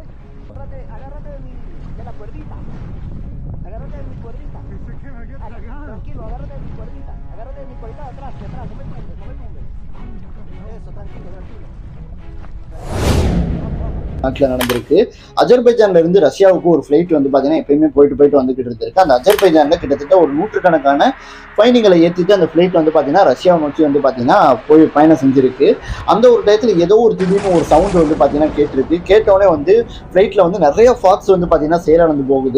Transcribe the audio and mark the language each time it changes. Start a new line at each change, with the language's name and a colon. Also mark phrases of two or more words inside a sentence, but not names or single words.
Spanish: Agárrate de la cuerdita. Agárrate de mi cuerdita. Tranquilo, agárrate de mi cuerdita. Agárrate de mi cuerdita de atrás, no me tumbes. Eso, tranquilo.
Tamil: நாட்டில் நடந்திருக்கு. அஜர்பைஜான்ல இருந்து ரஷ்யாவுக்கு ஒரு ஃப்ளைட் வந்து பார்த்தீங்கன்னா எப்பயுமே போயிட்டு வந்துகிட்டு இருந்திருக்கு. அந்த அஜர்பைஜான்ல கிட்டத்தட்ட ஒரு 100கணக்கான பயணிகளை ஏற்றிட்டு அந்த ஃப்ளைட் வந்து பார்த்தீங்கன்னா ரஷ்யாவை நோக்கி வந்து பார்த்தீங்கன்னா போய் பயணம் செஞ்சிருக்கு. அந்த ஒரு டயத்தில் ஏதோ ஒரு திடீர்னு ஒரு சவுண்ட் வந்து பார்த்தீங்கன்னா கேட்டிருக்கு. கேட்டவுடனே வந்து ஃப்ளைட்டில் வந்து நிறைய ஃபாக்ஸ் வந்து பார்த்தீங்கன்னா செயலிழந்து போகுது.